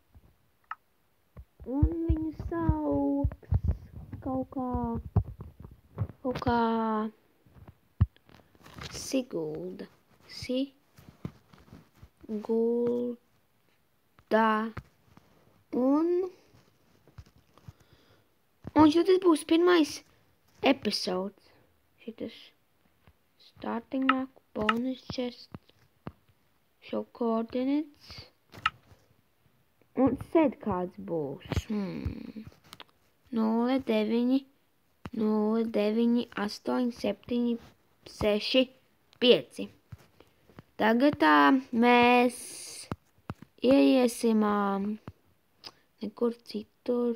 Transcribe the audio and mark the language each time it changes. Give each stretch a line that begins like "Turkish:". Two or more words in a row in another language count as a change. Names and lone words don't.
Latvian: Un viņu sauks kaut kā Sigulda. Sigulda. Un šitas būs pirmais episods.
English: Šitas starting map, bonus chest, show coordinates.
Latvian: Un sed kāds būs. 0, 9, 0, 9, 8, 7, 6, 5. Tagad mēs ieiesim nekur citur.